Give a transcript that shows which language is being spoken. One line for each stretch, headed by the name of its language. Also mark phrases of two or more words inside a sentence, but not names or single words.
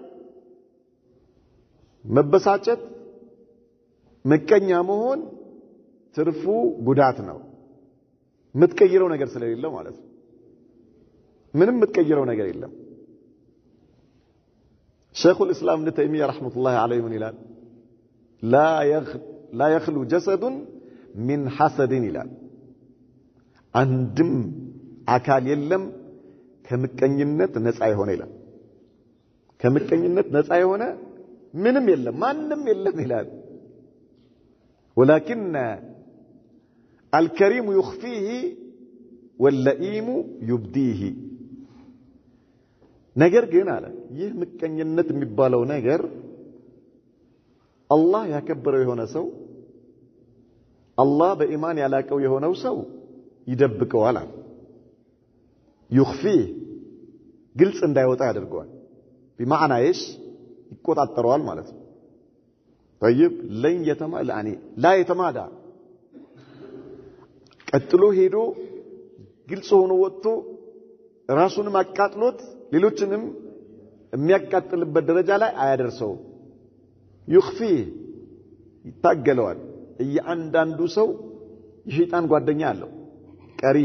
Amharic: መበሳጨት መቀኛ መሆን ትርፉ ጉዳት ነው ምትቀይረው ነገር ስለሌለ ማለት ነው ምንም ምትቀይረው ነገር የለም ሸይኹ الاسلام ابن تيميه
Arabic: رحمه الله عليه
Amharic: ምን ይላል
Arabic: لا يخلو جسد من حسد
Amharic: ይላል አንድም አካል የለም ከምቀኝነት ነፃ የሆነ ይላል ከምቀኝነት ነፃ የሆነ ምንም የለም ማንንም የለም ይላል
Arabic: ولكن الكريم يخفيه واللئيم يبديه
Amharic: ነገር ግን አለ ይህ ምቀኝነት የሚባለው ነገር አላህ ያከበረው የሆነ ሰው አላህ በኢማን ያላቀው የሆነው ሰው ይደብቀዋል يخفيه ግልጽ እንዳይወጣ ያደርገዋል
Arabic: بمعنى ايش
Amharic: ይቆጣጠረዋል ማለት ነው
Arabic: طيب لن يتمادى يعني لا يتمادى
Amharic: ቀጥሎ ሄዶ ግልጽ ሆኖ ወጥቶ ራሱንም አቃጥሎት ሌሎችንም የሚያቃጥልበት ደረጃ ላይ አያደርሰው يخفيه ይታገለዋል እያንዳንዱ ሰው የሸይጣን ጓደኛ አለው ቀሪን